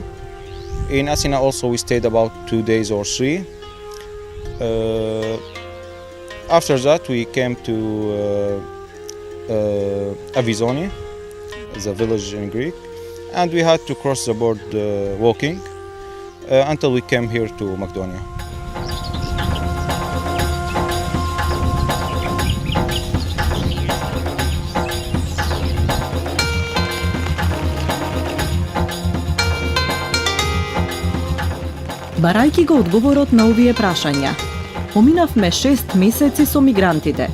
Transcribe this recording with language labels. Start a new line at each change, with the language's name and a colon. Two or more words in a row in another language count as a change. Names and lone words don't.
English: In Athena also we stayed about 2 days or 3. After that we came to Avizoni, the village in Greek, and we had to cross the border walking until we came here to Macedonia.
Macedonian: Барајќи го одговорот на овие прашања, поминавме 6 месеци со мигрантите.